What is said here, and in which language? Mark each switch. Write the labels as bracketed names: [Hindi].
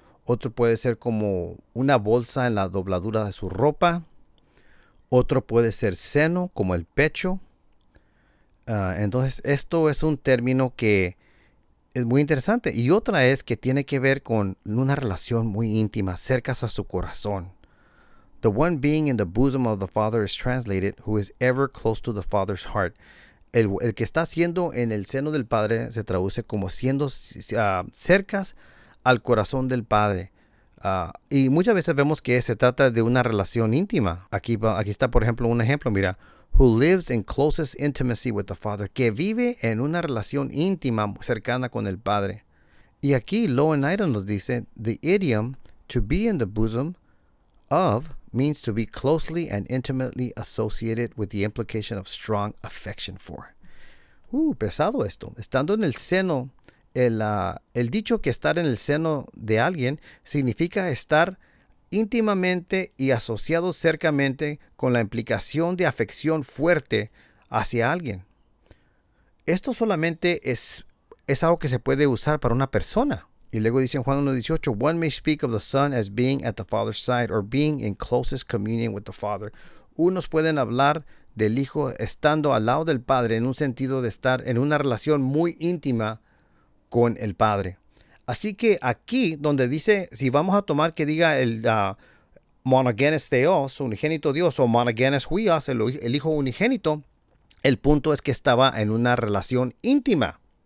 [Spanish] Otro puede ser como una bolsa en la dobladura de su ropa. Otro puede ser seno, como el pecho. Entonces, esto es un término que es muy interesante. Y otra es que tiene que ver con una relación muy íntima, cerca a su corazón. [English] The one being in the bosom of the Father is translated, who is ever close to the Father's heart. [Spanish] El que está siendo en el seno del Padre se traduce como siendo cercas al corazón del Padre. Y muchas veces vemos que se trata de una relación íntima. Aquí está, por ejemplo, un ejemplo, mira. [English] Who lives in closest intimacy with the Father. [Spanish] Que vive en una relación íntima cercana con el Padre. Y aquí Louw-Nida nos dice, [English] the idiom to be in the bosom of means to be closely and intimately associated with the implication of strong affection for. [Spanish] Pesado esto. Estando en el seno, el dicho que estar en el seno de alguien significa estar íntimamente y asociado cercamente con la implicación de afección fuerte hacia alguien. Esto solamente es algo que se puede usar para una persona. Y luego dice en Juan 1:18, [English] one may speak of the Son as being at the Father's side or being in closest communion with the Father. [Spanish] Unos pueden hablar del Hijo estando al lado del Padre en un sentido de estar en una relación muy íntima con el Padre. Así que aquí donde dice, si vamos a tomar que diga el monogenes theos, unigénito Dios, o monogenes huios, el Hijo unigénito, el punto es que estaba en una relación íntima.